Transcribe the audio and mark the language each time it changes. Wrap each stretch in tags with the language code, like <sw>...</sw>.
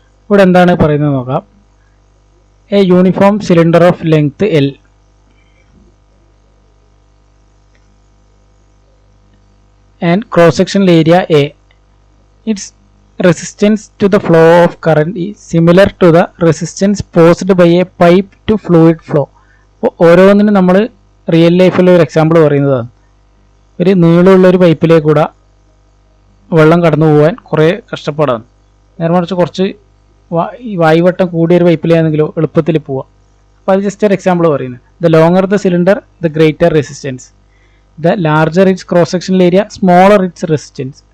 <ml>ഇവിടെ എന്താണ് പറയുന്നത് നോക്കാം.</ml> <en>A uniform cylinder of length L and cross-sectional area A. Its resistance to the flow of current is similar to the resistance posed by a pipe to fluid flow.</en> <ml>ഓരോന്നിനും നമ്മൾ real ലൈഫിൽ ഒരു example പറയുന്നതാണ്. ഒരു നീളമുള്ളൊരു പൈപ്പിലേക്കൂടെ വെള്ളം കടന്നു പോകാൻ കുറേ കഷ്ടപ്പാടാണ്. നേരെ മറിച്ച് കുറച്ച് വായുവട്ടം കൂടിയൊരു പൈപ്പിലാണെങ്കിലോ എളുപ്പത്തിൽ പോവാം. അപ്പോൾ അത് ജസ്റ്റ് ഒരു എക്സാമ്പിൾ പറയുന്നത്.</ml> <en>The longer the cylinder the greater resistance, the larger its cross sectional area smaller its resistance.</en>